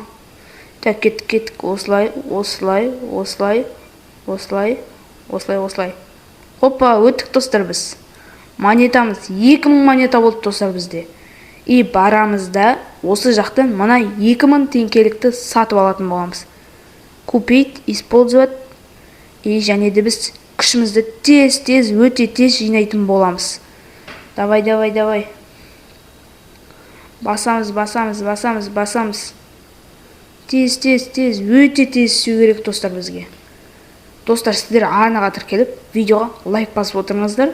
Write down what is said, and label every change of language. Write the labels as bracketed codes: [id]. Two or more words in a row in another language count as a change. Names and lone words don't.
[kk] Так, кеттік. Осылай. Хоппа, өттік, достар, біз. Монетамыз 2000 монета болды, достар, бізде. И барамызда осы жақтан мына 2000 теңгелікті сатып алатын боламыз. [ru] Купить, использовать. [kk] И және де біз күшімізді өте тез жинайтын боламыз. Давай. Басамыз. Тез, өте тез сүйу керек, достар, бізге. Достар, сіздер арнаға тіркеліп, видеоға лайк басып отырыңыздар.